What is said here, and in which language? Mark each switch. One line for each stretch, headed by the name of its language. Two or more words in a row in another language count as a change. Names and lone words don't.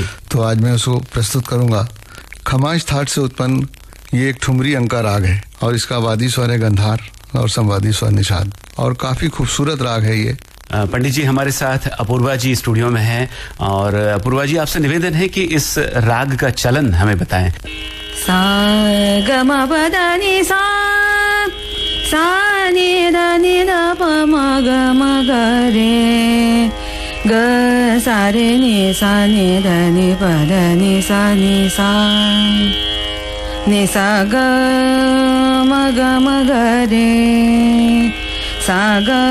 Hindi: तो आज मैं उसको प्रस्तुत करूंगा। खमाज थाट से उत्पन्न ये एक ठुमरी अंका राग है और इसका वादी स्वर है गंधार और संवादी स्वर निषाद और काफी खूबसूरत राग है ये। पंडित जी, हमारे साथ अपूर्वा जी स्टूडियो में हैं और अपूर्वा जी, आपसे निवेदन है कि इस राग का चलन हमें बताएं। सा ग म प द नि सा, सा नि द प म ग म ग रे, ग सा रे नि सा नि ध नि प द नि सा नि सा, नि सा ग म ग रे, सा ग